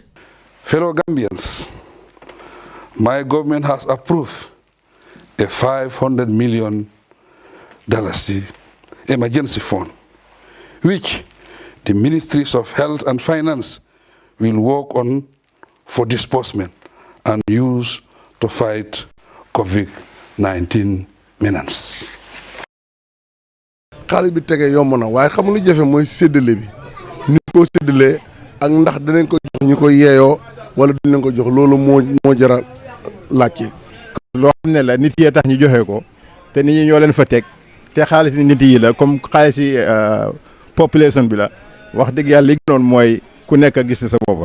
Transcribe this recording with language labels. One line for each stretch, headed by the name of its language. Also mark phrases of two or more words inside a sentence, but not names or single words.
English: Fellow Gambians, my government has approved a $500 million emergency fund, which the Ministries of Health and Finance will work on for disbursement and use to fight COVID-19 menace.
Wolof: xaalis bi tege yomb na waaye xam lu jafe mooy séddale bi ni ko séddalee ak ndax danañ ko jox ñi ko yeeyoo wala dinañ ko jox loolu moo jara laajte. loo xam ne la nit yi tax ñu joxe ko te nit ñi ñoo leen fa teg te xaalis nit yi la comme xaalis population bi la wax dëgg yàlla li gënoon mooy ku nekk a gis sa boppa.